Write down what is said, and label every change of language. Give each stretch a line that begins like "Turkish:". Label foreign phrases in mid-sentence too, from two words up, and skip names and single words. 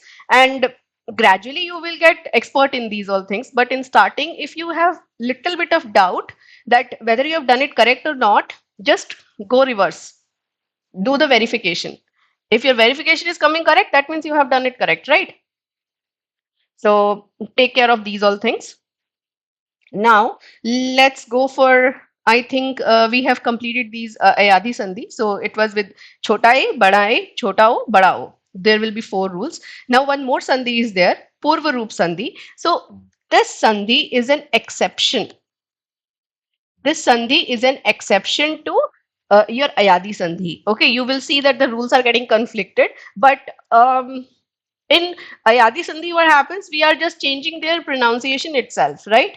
English: And gradually you will get expert in these all things, but in starting if you have little bit of doubt that whether you have done it correct or not, just go reverse, do the verification. If your verification is coming correct, that means you have done it correct, right? So take care of these all things. Now let's go for, I think we have completed these
Hindi: अयादि संधि.
English: So it was with
Hindi: छोटा ए, बड़ा ए, छोटा ओ, बड़ा ओ.
English: There will be 4 rules. Now one more sandhi is there,
Hindi: पूर्व रूप संधि.
English: So this sandhi is an exception. This sandhi is an exception to your
Hindi: अयादि संधि.
English: Okay, you will see that the rules are getting conflicted, but in
Hindi: अयादि संधि
English: what happens, we are just changing their pronunciation itself, right?